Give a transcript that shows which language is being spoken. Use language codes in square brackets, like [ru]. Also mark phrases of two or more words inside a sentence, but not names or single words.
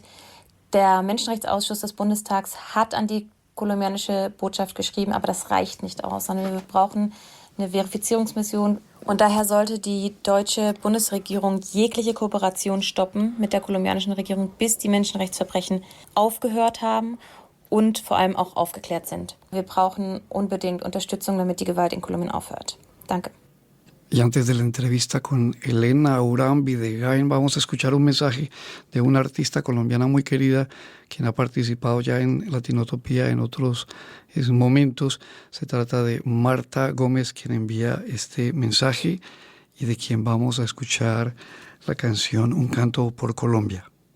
[de] Der Menschenrechtsausschuss des Bundestags hat an die kolumbianische Botschaft geschrieben, aber das reicht nicht aus, sondern wir brauchen eine Verifizierungsmission. Und daher sollte die deutsche Bundesregierung jegliche Kooperation stoppen mit der kolumbianischen Regierung, bis die Menschenrechtsverbrechen aufgehört haben und vor allem auch aufgeklärt sind. Wir brauchen unbedingt Unterstützung, damit die Gewalt in Kolumbien aufhört. Danke. [es] Y antes de la entrevista con Elena Urambi de Gain, vamos a escuchar un mensaje de una artista colombiana muy querida, quien ha participado ya en Latinotopía en otros momentos. Se trata de Marta Gómez, quien envía este mensaje y de quien vamos a escuchar la canción Un canto por Colombia.